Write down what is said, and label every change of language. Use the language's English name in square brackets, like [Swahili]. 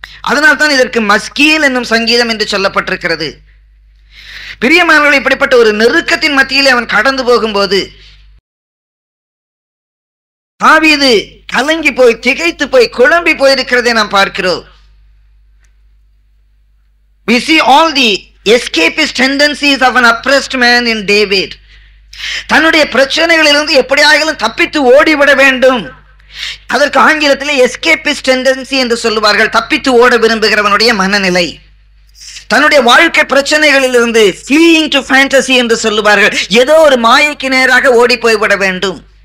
[Tamil] அதனால்தான் இதற்கு மஸ்கீல் என்னும் சங்கீதம் என்று சொல்லப்பட்டிருக்கிறது. பிரியமானவர்கள், இப்படிப்பட்ட ஒரு நெருக்கத்தின் மத்தியிலே அவன் கடந்து போகும்போது தாவீது கலங்கி போய், திகைத்து போய், குழம்பி போயிருக்கிறதை நாம் பார்க்கிறோம். [English] We see all the escapist tendencies of an oppressed man in David. [Tamil] தன்னுடைய பிரச்சனைகளிலிருந்து எப்படியாகிலும் தப்பித்து ஓடிவிட வேண்டும். அதற்கு ஆங்கிலத்திலே எஸ்கேபிஸ்ட் டெண்டன்சி என்று சொல்லுவார்கள், தப்பித்து ஓட விரும்புகிறவனுடைய மனநிலை. தன்னுடைய வாழ்க்கை பிரச்சனைகளிலிருந்து [English] fleeing to fantasy [Tamil] என்று சொல்லுவார்கள், ஏதோ ஒரு மாயைக்கு நேராக ஓடி போய்விட வேண்டும்.